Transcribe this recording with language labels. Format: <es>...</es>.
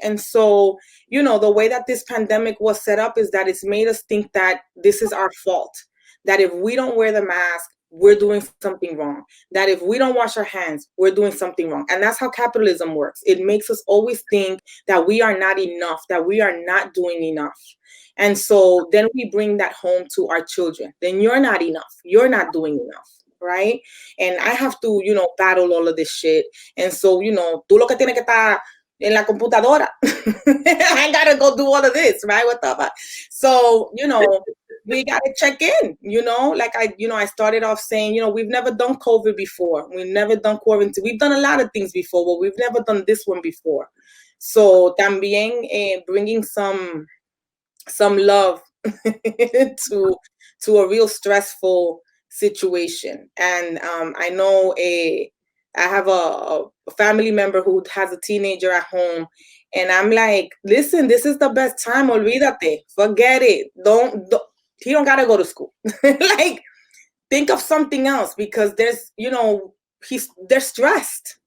<en>And so, the way that this pandemic was set up is that it's made us think that this is our fault, that if we don't wear the mask, we're doing something wrong, that if we don't wash our hands, we're doing something wrong. And that's how capitalism works. It makes us always think that we are not enough, that we are not doing enough. And so then we bring that home to our children. Then you're not enough. You're not doing enough, right? And I have to, battle all of this shit. And so,</en> <es>tú lo que tienes que estar en la computadora.</es> <en>I gotta go do all of this, right? What the fuck? So, we gotta check in, like I started off saying, we've never done COVID before. We've never done quarantine. We've done a lot of things before, but we've never done this one before. So también bringing some love to a real stressful situation. And I know I have a family member who has a teenager at home, and I'm like, listen, this is the best time.</en> <es>Olvídate,</es> <en>forget it. He don't gotta go to school. Like, think of something else, because there's, they're stressed.</en>